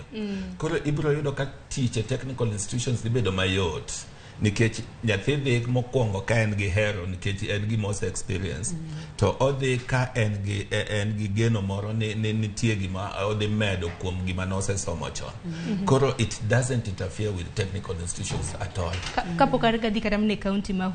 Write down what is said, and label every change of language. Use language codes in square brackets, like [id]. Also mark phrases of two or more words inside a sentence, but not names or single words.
[luo] Koro ibiro yudo ka tich e [en] technical institutions [luo] dhi bedo mayot, nikech nyathi dhi mokwongo ka en gi hero, nikech en gi [en] most experience, [luo] to odhi ka en gi geno moro ni nitie gima odhi medo kuom gima nose somo chon. [en] Koro it doesn't interfere with technical institutions at all. [luo] Kapok adhi kata mne county ma